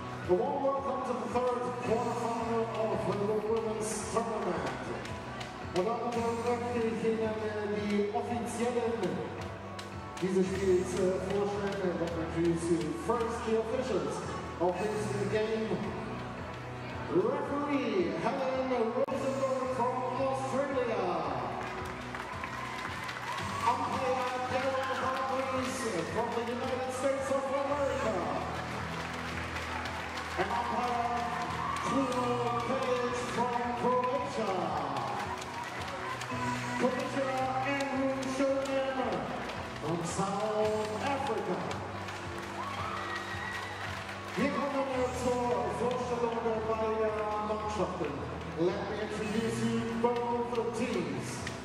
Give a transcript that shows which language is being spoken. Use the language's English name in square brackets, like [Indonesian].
[English] A warm welcome to the third quarterfinal of the women's tournament. [German] Und damit möchte ich Ihnen die offiziellen dieses Spiels vorstellen. [English] Let me introduce you first the officials of this game. Referee Helen Rosenberg from Australia. Umpire Darryl Hargreaves from the United States of America. And umpire Kruno Page from Croatia. Commissioner Andrew Sherman from South Africa. [German] Hier kommen wir zur Vorstellung beider Mannschaften. [English] Let me introduce you both teams.